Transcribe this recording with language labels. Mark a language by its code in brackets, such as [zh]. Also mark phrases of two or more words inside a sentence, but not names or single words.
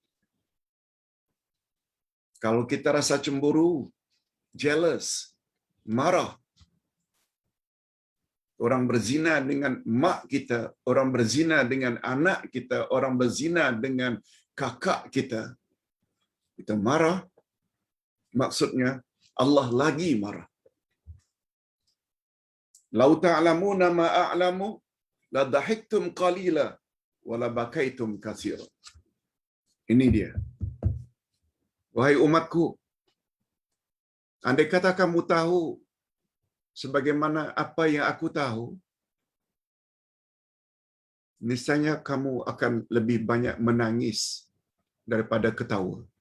[ms] Kalau kita rasa cemburu, jealous, marah, orang berzina dengan mak kita, orang berzina dengan anak kita, orang berzina dengan kakak kita, kita marah, maksudnya Allah lagi marah. [ar] لو تعلمون ما أعلم لضحكتم قليلا ولبكيتم كثيرا. [ms] Ini dia. Wahai umatku, andai kata kamu tahu sebagaimana apa yang aku tahu, niscaya kamu akan lebih banyak menangis daripada ketawa.